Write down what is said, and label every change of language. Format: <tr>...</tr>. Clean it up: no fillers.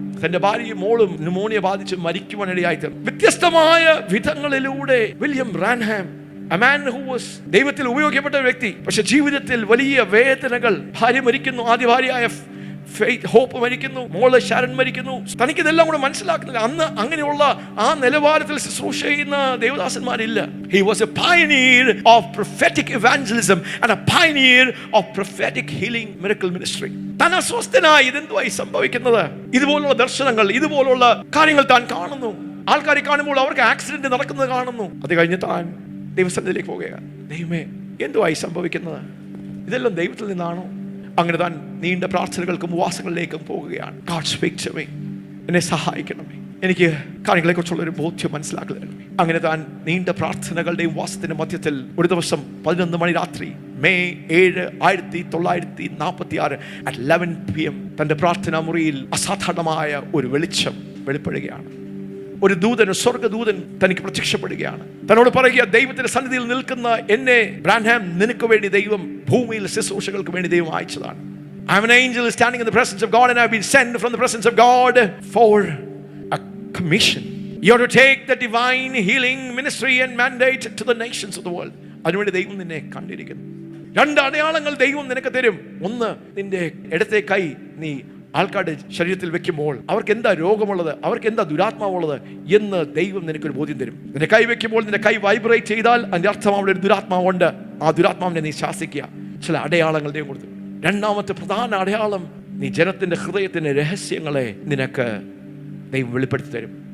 <ml>തന്റെ ഭാര്യയും മോളും ന്യൂമോണിയ ബാധിച്ച് മരിക്കുവാനിടയായി തീർന്നു. വ്യത്യസ്തമായ വിധങ്ങളിലൂടെ William ബ്രാൻഹാം,</ml> <en>a man who was</en> <ml>ദൈവത്തിൽ ഉപയോഗിക്കപ്പെട്ട ഒരു വ്യക്തി, പക്ഷെ ജീവിതത്തിൽ വലിയ വേദനകൾ. ഭാര്യ മരിക്കുന്നു, ആദ്യ ഭാര്യയായ ഹോപ്പ് മരിക്കുന്നു, മോള് ശരൺ മരിക്കുന്നു. തനിക്ക് ഇതെല്ലാം കൂടെ മനസ്സിലാക്കുന്നില്ല. അന്ന് അങ്ങനെയുള്ള ആ നിലവാരത്തിൽ ശുശ്രൂഷ ചെയ്യുന്ന ദേവദാസന്മാരില്ല.</ml> <en>He was a pioneer of prophetic evangelism and a pioneer of prophetic healing miracle ministry.</en> <ml>താൻ അസ്വസ്ഥനായി, ഇതെന്തുവായി സംഭവിക്കുന്നത്? ഇതുപോലുള്ള ദർശനങ്ങൾ, ഇതുപോലുള്ള കാര്യങ്ങൾ താൻ കാണുന്നു. ആൾക്കാരെ കാണുമ്പോൾ അവർക്ക് ആക്സിഡന്റ് നടക്കുന്നത് കാണുന്നു. അത് കഴിഞ്ഞ് താൻ ദൈവസന്നിധിയിലേക്ക് പോകുകയാണ്. ദൈവമേ, എന്തുവായി സംഭവിക്കുന്നത്? ഇതെല്ലാം ദൈവത്തിൽ നിന്നാണോ? അങ്ങനെ താൻ നീണ്ട പ്രാർത്ഥനകൾക്കും ഉപവാസങ്ങളിലേക്കും പോകുകയാണ്.</ml> <en>God speak to me.</en> <ml>എന്നെ സഹായിക്കണമേ, എനിക്ക് കാര്യങ്ങളെക്കുറിച്ചുള്ള ഒരു ബോധ്യം മനസ്സിലാക്കണമേ. അങ്ങനെ താൻ നീണ്ട പ്രാർത്ഥനകളുടെയും ഉപവാസത്തിന്റെ മധ്യത്തിൽ ഒരു ദിവസം 11 മണി രാത്രി, മെയ് 7, 1946 at 11 PM തന്റെ പ്രാർത്ഥനാ മുറിയിൽ അസാധാരണമായ ഒരു വെളിച്ചം വെളിപ്പെടുകയാണ്. ഒരു ദൂതൻ, സ്വർഗ്ഗദൂതൻ തനിക്ക് പ്രത്യക്ഷപ്പെടുകയാണ്. തന്നോട് പറയുക, ദൈവത്തിന്റെ സന്നിധിയിൽ നിൽക്കുന്ന എന്നെ ബ്രാൻഹാം, നിനക്ക് വേണ്ടി ദൈവം ഭൂമിയിൽ ശുശ്രൂഷകൾക്ക് വേണ്ടി ദൈവം അയച്ചതാണ്.</ml> <en>I'm an angel standing in the presence of God, and I've been sent from the presence of God for a commission. You have to take the divine healing ministry and mandate to the nations of the world.</en> <ml>അതിനുവേണ്ടി ദൈവം നിന്നെ കണ്ടിരിക്കുന്നു. 2 അടയാളങ്ങൾ ദൈവം നിനക്ക് തരും. ഒന്ന്, നിന്റെ ഇടത്തെ കൈ നീ ആൾക്കാരുടെ ശരീരത്തിൽ വെക്കുമ്പോൾ അവർക്ക് എന്താ രോഗമുള്ളത്, അവർക്ക് എന്താ ദുരാത്മാവുള്ളത് എന്ന് ദൈവം നിനക്കൊരു ബോധ്യം തരും. നിന്റെ കൈ വെക്കുമ്പോൾ നിന്റെ കൈ വൈബ്രേറ്റ് ചെയ്താൽ അതിന്റെ അർത്ഥം അവിടെ ഒരു ദുരാത്മാവുണ്ട്. ആ ദുരാത്മാവിനെ നീ ശാസിക്കുക. ചില അടയാളങ്ങൾ ദൈവം കൊടുത്തു. രണ്ടാമത്തെ പ്രധാന അടയാളം, നീ ജനത്തിന്റെ ഹൃദയത്തിന്റെ രഹസ്യങ്ങളെ നിനക്ക് ദൈവം വെളിപ്പെടുത്തി തരും.</ml>